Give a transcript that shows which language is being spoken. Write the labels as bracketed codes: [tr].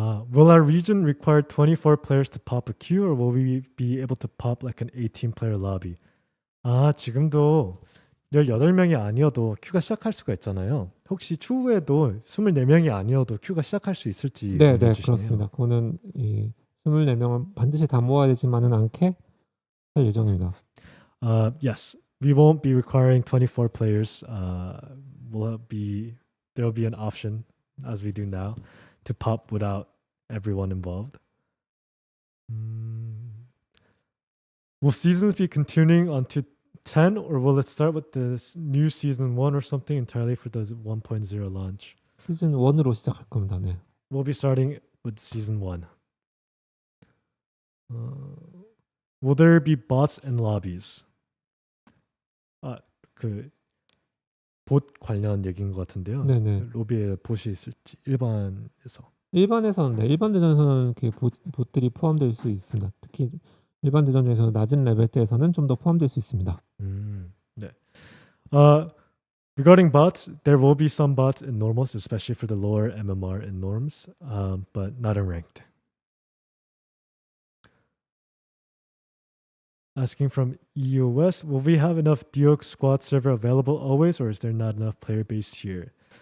[en] Will our region require 24 players to pop a queue, or will we be able to pop like an 18-player lobby? [ko] 지금도 18명이 아니어도 큐가 시작할 수가 있잖아요. 혹시 추후에도 24명이 아니어도 큐가 시작할 수 있을지 네, 궁금해 네, 주시네요. 그렇습니다. 그거는 이 24명은 반드시 다 모아야 되지만은 않게 할 예정입니다. [en] Yes, we won't be requiring 24 players. There'll be an option as we do now to pop without everyone involved. Will seasons be continuing onto 10, or will it start with this new season 1 or something entirely for the 1.0 launch? [ko] 시즌 1으로 시작할 겁니다. 네. [en] We'll be starting with season 1. Will there be bots and lobbies? [ko] 봇 관련 얘기인 것 같은데요. 네, 네. 로비에 봇이 있을지 일반에서. 일반 대전에서는 그 봇들이 포함될 수 있습니다. 특히 일반 대전 중에서는 낮은 레벨 때에서는 좀 더 포함될 수 있습니다. 네. [en] Regarding bots, there will be some bots in normals, especially for the lower MMR and norms, but not in ranked. Asking from EOS, will we have enough Duke squad server available always, or is there not enough player base here?